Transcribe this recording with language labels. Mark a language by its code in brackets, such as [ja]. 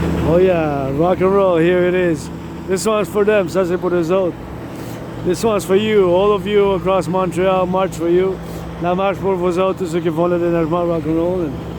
[en] Oh yeah, rock and roll, here it is. This one's for them, [fr] ça c'est pour les autres. [en] This one's for you, all of you across Montreal, march for you. [fr] La marche pour vous autres, tous ceux qui font le déneigement rock and roll.